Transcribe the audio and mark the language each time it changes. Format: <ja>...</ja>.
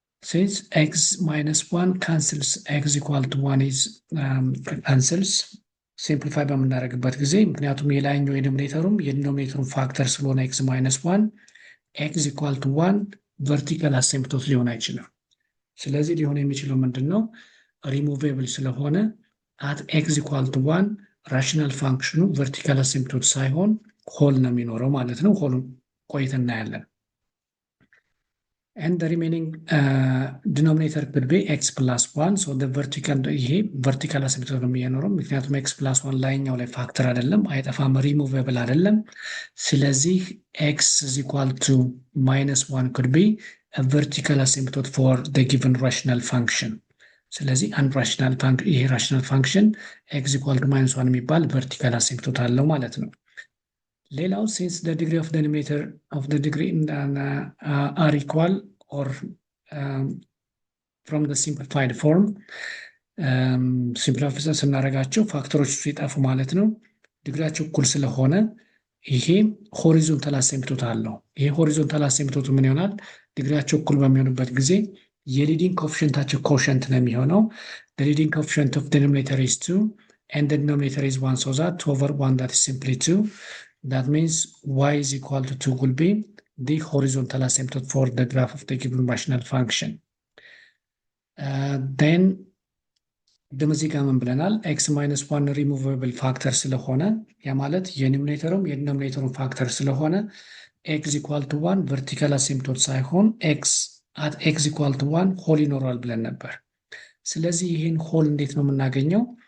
<am>since x minus 1 cancels x equal to 1 is cancels ሲምፕሊፋይ በምናደርግበት ጊዜ ምክንያቱም የላይኛው የዲኖሚኔተሩም የዲኖሚኔተሩም ፋክተር ስለሆነ x minus 1 x equal to 1 ቨርቲካል አሲምፕቶት ሊሆን አይችልም። ስለዚህ ሊሆን የሚችለው ምንድነው? ሪሙቬብል ስለሆነ at x equal to 1 ራሽናል ፋንክሽኑ ቨርቲካል አሲምፕቶት ሳይሆን ሆል ነው የሚኖረው ማለት ነው። ሆሉን ቆይተን እናያለን።</am> <en>and the remaining denominator could be x plus 1, so the vertical asymptote</en> <am>ነው የሚኖረው ምክንያቱም x plus 1 ላይኛው ላይ ፋክተር አይደለም፣ አይጠፋም፣ ሪሙቬብል አይደለም። ስለዚህ</am> <en>x is equal to minus 1 could be a vertical asymptote for the given rational function.</en> <am>ስለዚህ አንድ ራሽናል ፋንክሽን ይሄ ራሽናል ፋንክሽን x equal to minus 1 የሚባል vertical asymptote አለው ማለት ነው። ሌላው</am> <en>since the degree of the numerator of the degree are equal or from the simplified form simplify</en> <am>ስናደርጋቸው ፋክተሮች ሲጠፉ ማለት ነው ዲግሪያቸው እኩል ስለሆነ ይሄ ሆሪዞንታል አሲምፕቶት አለው። ይሄ ሆሪዞንታል አሲምፕቶቱ ምን ይሆናል? ዲግሪያቸው እኩል በሚሆንበት ጊዜ የሊዲንግ ኮኤፊሺየንታቸው ኮሸንት ነው የሚሆነው።</am> <en>the leading coefficient of the denominator is 2 and the denominator is 1, so that 2 over 1 that is simply 2. That means y is equal to 2 will be the horizontal asymptote for the graph of the given rational function.</en> <am>Then ደምዚህ ጋር ምን ብለናል? x minus 1 removable factor ስለሆነ ያ ማለት የኑሜሬተሩም የዲኖሚኔተሩም ፋክተር ስለሆነ x equal to 1 vertical asymptote ሳይሆን x at x equal to 1 ሆል ይኖራል ብለን ነበር። ስለዚህ ይሄን ሆል እንዴት ነው የምናገኘው?</am>